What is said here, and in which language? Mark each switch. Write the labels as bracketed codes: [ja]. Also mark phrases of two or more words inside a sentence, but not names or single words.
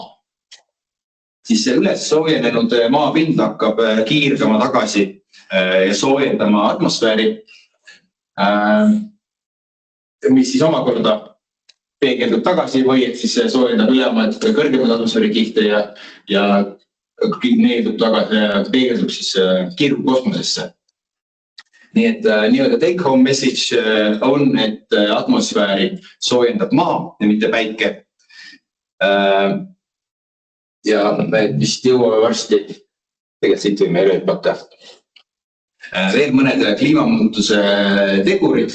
[et] Siis see üles soojenenud maapind hakkab kiirgama tagasi ja soojendama atmosfääri, mis siis omakorda peegeldub tagasi või et siis soojendab ülemad kõrgemad atmosfäärikihte ja needub tagasi, peegeldub siis kiirgukosmosesse. Nii et nii-öelda [en] take home message [et] on, et atmosfääri soojendab maa ja mitte päike. Ja me vist jõuame varsti, tegelikult siit võime üle hüpata. Veel mõned kliimamuutuse tegurid.